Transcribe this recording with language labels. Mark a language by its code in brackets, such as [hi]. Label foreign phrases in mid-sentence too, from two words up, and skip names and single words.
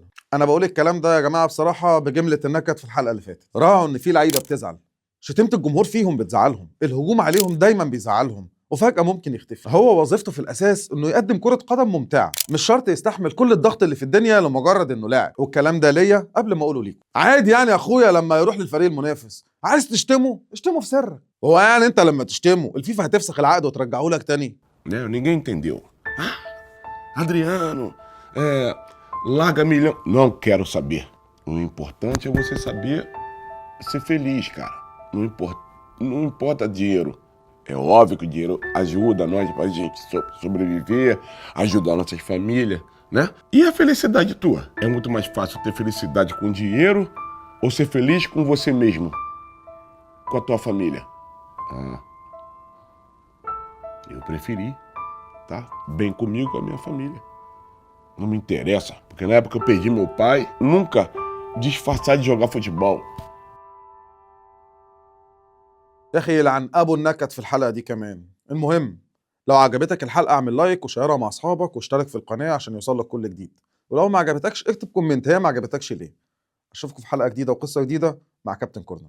[ar] انا بقول الكلام ده يا جماعه بصراحه بجمله النكد. في الحلقه اللي فاتت راعوا ان في لعيبه بتزعل، شتيمه الجمهور فيهم بتزعلهم، الهجوم عليهم دايما بيزعلهم، وفجأة ممكن يختفي. هو وظيفته في الأساس إنه يقدم كرة قدم ممتعة، مش شرط يستحمل كل الضغط اللي في الدنيا لمجرد إنه لاعب. والكلام ده ليا قبل ما أقوله ليكم. عادي يعني يا أخويا لما يروح للفريق المنافس، عايز تشتمه اشتمه في سرك. هو يعني أنت لما تشتمه الفيفا هتفسخ العقد وترجعه لك تاني؟ [pt] Ninguém entendeu. Adriano, larga milhão. Não quero saber. O importante é você saber ser feliz, cara. Não importa dinheiro. É óbvio que o dinheiro ajuda nós pra gente sobreviver, ajudar nossas famílias, né? E a felicidade tua? É muito mais fácil ter felicidade com dinheiro ou ser feliz com você mesmo? Com a tua família? Eu preferi tá bem comigo, com a minha família. Não me interessa, porque na época que eu perdi meu pai, nunca disfarçar de jogar futebol. [ar] يا اخي يلعن ابو النكد في الحلقه دي كمان. المهم، لو عجبتك الحلقه اعمل لايك وشيرها مع اصحابك واشترك في القناه عشان يوصلك كل جديد. ولو ما عجبتكش اكتب كومنت هي ما عجبتكش ليه. اشوفكم في حلقه جديده وقصه جديده مع كابتن كورنر.